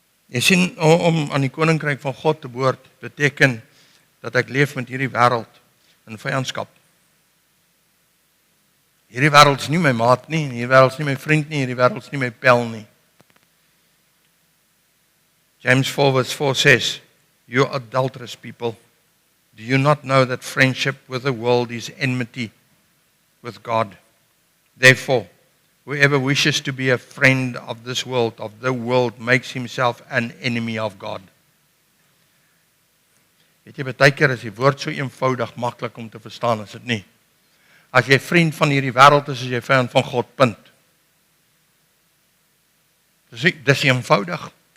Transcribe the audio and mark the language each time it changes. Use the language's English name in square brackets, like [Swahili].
[Afrikaans] Jy sien, om aan die koninkryk van God te behoort, beteken dat ek leef met hierdie wêreld in vyandskap. Hierdie wêreld is nie my maat nie, hierdie wêreld is nie my vriend nie, hierdie wêreld is nie my pel nie. [English] James 4:4 says, "You adulterous people, do you not know that friendship with the world is enmity with God? Therefore, whoever wishes to be a friend of this world, of the world, makes himself an enemy of God." [Afrikaans] Weet jy, baie keer is die woord so eenvoudig, maklik om te verstaan, is dit nie? As jy vriend van hierdie wêreld is jy vyand van God, punt. Dis eenvoudig.